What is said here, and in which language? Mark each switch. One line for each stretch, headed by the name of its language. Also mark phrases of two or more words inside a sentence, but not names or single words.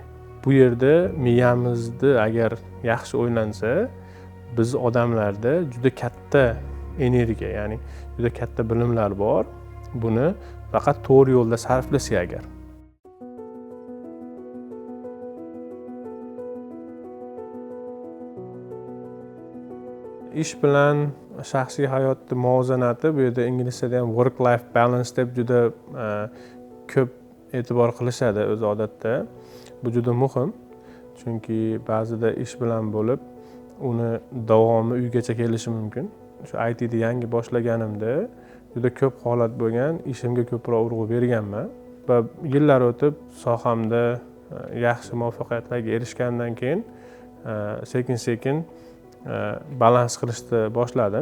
Uzbek: Bu yerda miyamizni agar yaxshi o'ylansa, biz odamlarda juda katta energiya, ya'ni juda katta bilimlar bor. Buni faqat to'g'ri yo'lda sarflasak agar. Ish bilan shaxsiy hayotni muvozanati, bu yerda inglizchada ham
English: work life balance
Uzbek: deb juda ko'p e'tibor qilishadi o'zi odatda. Bu juda muhim. Chunki ba'zida ish bilan bo'lib, uni davomi uygacha kelishi mumkin. Shu IT'ni yangi boshlaganimda juda ko'p holat bo'lgan, ishimga ko'proq urg'u berganman va yillar o'tib sohamda yaxshi muvaffaqiyatlarga erishgandan keyin sekin-sekin balans qilishni boshladim.